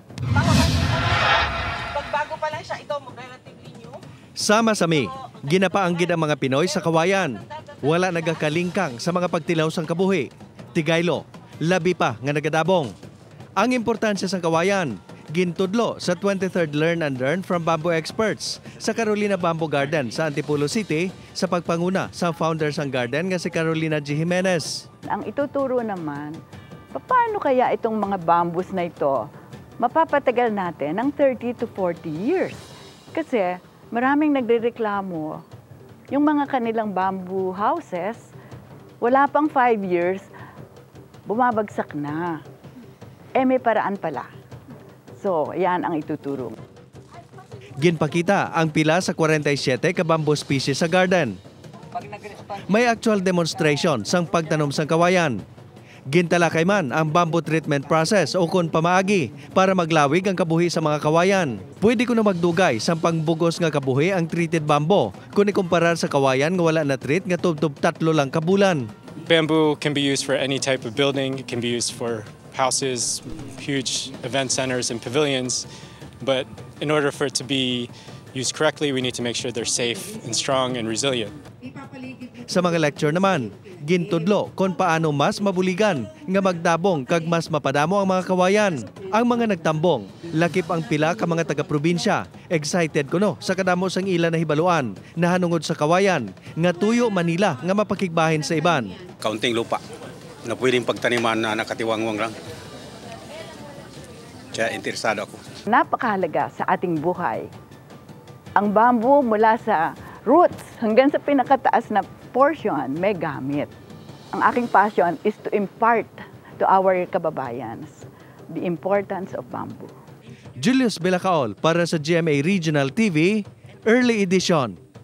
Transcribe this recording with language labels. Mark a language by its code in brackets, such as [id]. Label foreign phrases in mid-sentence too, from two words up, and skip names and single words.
[hil] Pagbago pa lang siya, ito [en] relatively new. [hil] Sama-sami, ginapaanggid ang mga Pinoy sa kawayan. Wala nagakalingkang sa mga pagtilaw sang kabuhi. Tigaylo, labi pa nga nagadabong. Ang importansya sa kawayan, gintudlo sa 23rd Learn and Learn from Bamboo Experts sa Carolina Bamboo Garden sa Antipolo City sa pagpanguna sa founder sang garden nga si Carolina G. Jimenez. [tl] Ang ituturo naman, paano kaya itong mga bamboos na ito mapapatagal natin ng [en] 30 to 40 years? [tl] Kasi maraming nagrereklamo, yung mga kanilang [en] bamboo houses, [tl] wala pang 5 years, bumabagsak na. May paraan pala. So, yan ang ituturo. [hil] Ginpakita ang pila sa 47 ka bamboo species sa garden. May [en] actual demonstration [hil] sang pagtanom sang kawayan. Gintalakay man ang [en] bamboo treatment process [hil] o kung pamaagi para maglawig ang kabuhi sa mga kawayan. Pwede ko na magdugay sa pangbugos nga kabuhi ang [en] treated bamboo [hil] kung ikumparar sa kawayan nga wala na treat nga tubtub 3 lang kabulan. [en] Bamboo can be used for any type of building. It can be used for houses, huge event centers and pavilions, but in order for it to be used correctly, we need to make sure they're safe and strong and resilient. [hil] Sa mga lecture naman, gintudlo kung paano mas mabuligan nga magdabong kag mas mapadamo ang mga kawayan. Ang mga nagtambong, lakip ang pila ka mga taga-probinsya. Excited kuno sa kadamo sang ila na hibaluan na hanungod sa kawayan nga tuyo Manila nga mapakigbahin sa iban. [tl] Kaunting lupa na pwedeng pagtaniman na nakatiwangwang lang. Kaya interesado ako. Napakahalaga sa ating buhay. Ang bamboo mula sa roots hanggang sa pinakataas na portion may gamit. Ang aking [en] passion is to impart to our kababayans the importance of bamboo. [tl] Julius Bilacaol para sa GMA Regional TV, Early Edition.